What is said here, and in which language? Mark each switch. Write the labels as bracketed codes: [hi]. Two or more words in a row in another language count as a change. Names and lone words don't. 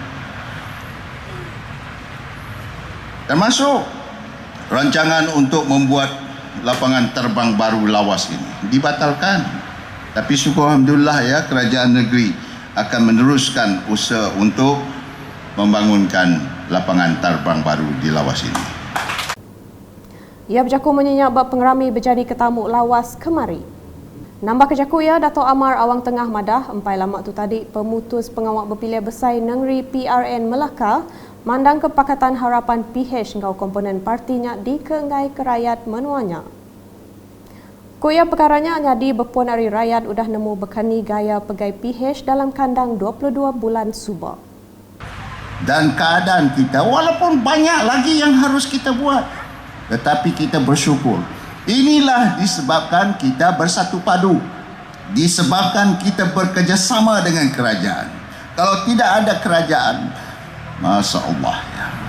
[ms] Termasuk rancangan untuk membuat lapangan terbang baru lawas ini dibatalkan. Tapi syukur alhamdulillah ya, kerajaan negeri akan meneruskan usaha untuk membangunkan lapangan terbang baru di lawas ini. [iba] Ia berjaku menyenyak bab pengerami berjadi ketamuk lawas kemari. Nambah kejaku ya Datuk Amar Awang Tengah Madah, empai lama tu tadi pemutus pengawak berpilihan besar Negeri PRN Melaka mandang kepakatan harapan PH ngau komponen partinya di keengai kerayat menuanya. Kuya perkaranya jadi berpuan hari rakyat udah nemu bekani gaya pegai PH dalam kandang 22 bulan subak. [ms] Dan keadaan kita walaupun banyak lagi yang harus kita buat, tetapi kita bersyukur Inilah disebabkan kita bersatu padu, disebabkan kita bekerjasama dengan kerajaan. Kalau tidak ada kerajaan, [ar] ما شاء الله [ms] ya.